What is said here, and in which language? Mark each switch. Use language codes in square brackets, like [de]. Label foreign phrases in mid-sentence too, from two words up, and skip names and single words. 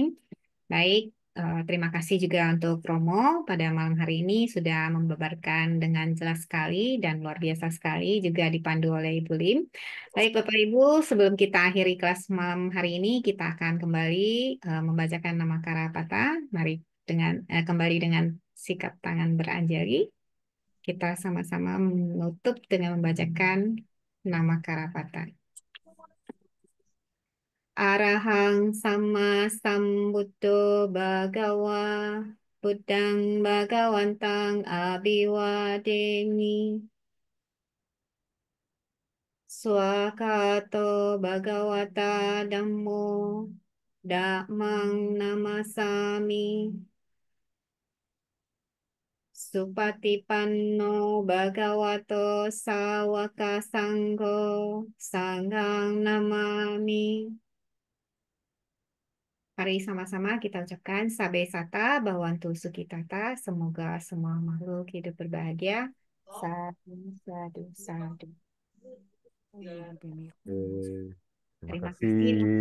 [id] Baik, terima kasih juga untuk Romo pada malam hari ini sudah membabarkan dengan jelas sekali dan luar biasa sekali juga dipandu oleh Ibu Lim. Baik, Bapak Ibu, sebelum kita akhiri kelas malam hari ini, kita akan kembali membacakan nama Karapata. Mari kembali dengan sikap tangan beranjali. Kita sama-sama menutup dengan membacakan nama Karapata. [pi] Arahang sama sambuddho bhagawa Buddhang bhagawantang abhiwademi Swakato bhagawata dhammo Dhammang namasami Supatipanno bhagavato sawaka sangho sanghang namami. [id] Mari sama-sama kita ucapkan [pi] Sabe Sata Bhawantu Sukhitata. [id] Semoga semua makhluk hidup berbahagia. [pi] Sadu, sadu, sadu. [id] Terima Terima kasih kasih, Romo.